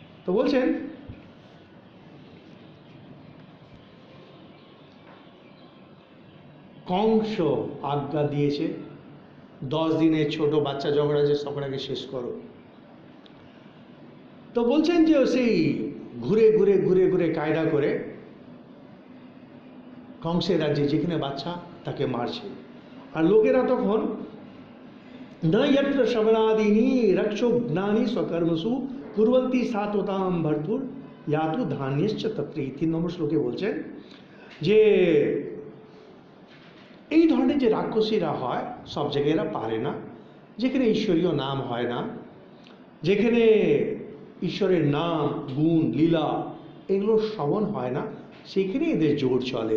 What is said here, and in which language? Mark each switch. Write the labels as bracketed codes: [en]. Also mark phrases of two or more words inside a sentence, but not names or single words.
[bn] তো বলছেন কংস আজ্ঞা দিয়েছে 10 দিনের ছোট বাচ্চা ঝগড়া যে ঝগড়াকে শেষ করো। তো বলছেন যে সেই ঘুরে ঘুরে ঘুরে ঘুরে কায়দা করে কংসের রাজ্যে যেখানে বাচ্চা তাকে মারছে। আর লোকেরা তখন [sa] न यत्र श्रवणादीनि रक्षोघ्नानि स्वकर्मसु कुर्वन्ति सात्वतां भर्तुर यातु धान्यश्च तत्र। [bn] 3 নম্বর শ্লোকে বলছেন যে এই ধরনের যে রাক্ষসীরা হয় সব জায়গায় এরা পারে না, যেখানে ঈশ্বরীয় নাম হয় না, যেখানে ঈশ্বরের নাম গুণ লীলা এগুলো শ্রবণ হয় না, সেখানে এদের জোর চলে।